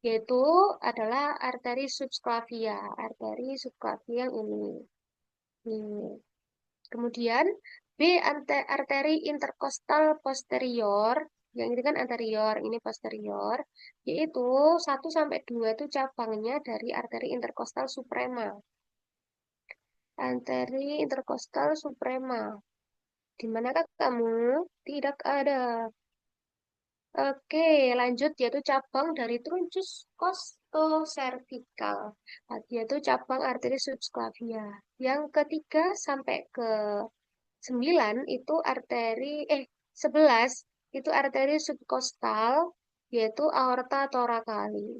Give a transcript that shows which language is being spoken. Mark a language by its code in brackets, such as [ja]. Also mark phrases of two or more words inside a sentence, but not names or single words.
[id] yaitu adalah arteri subclavia. Arteri subclavia yang ini. Kemudian B arteri interkostal posterior, yang ini kan anterior, ini posterior, yaitu 1 sampai 2 itu cabangnya dari arteri interkostal suprema. Arteri interkostal suprema. Di manakah kamu? Tidak ada. Oke, lanjut yaitu cabang dari [la] truncus costocervical. [id] Yaitu cabang arteri subclavia. Yang ketiga sampai ke 9 itu 11 itu arteri subkostal yaitu [la] aorta thoracalis.